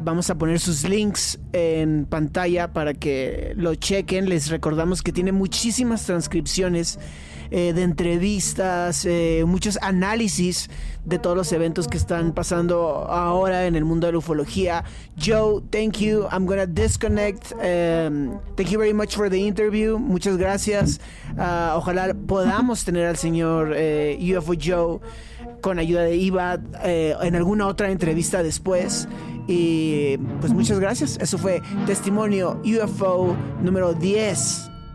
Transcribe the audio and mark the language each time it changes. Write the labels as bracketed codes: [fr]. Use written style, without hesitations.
[es] Vamos a poner sus links en pantalla para que lo chequen. Les recordamos que tiene muchísimas transcripciones de entrevistas, muchos análisis de todos los eventos que están pasando ahora en el mundo de la ufología. [en] Joe, thank you. I'm gonna disconnect. Thank you very much for the interview. [es] Muchas gracias. Ojalá podamos tener al señor UFO Joe con ayuda de Iva en alguna otra entrevista después. Y pues muchas gracias. Eso fue Testimonio UFO número 10.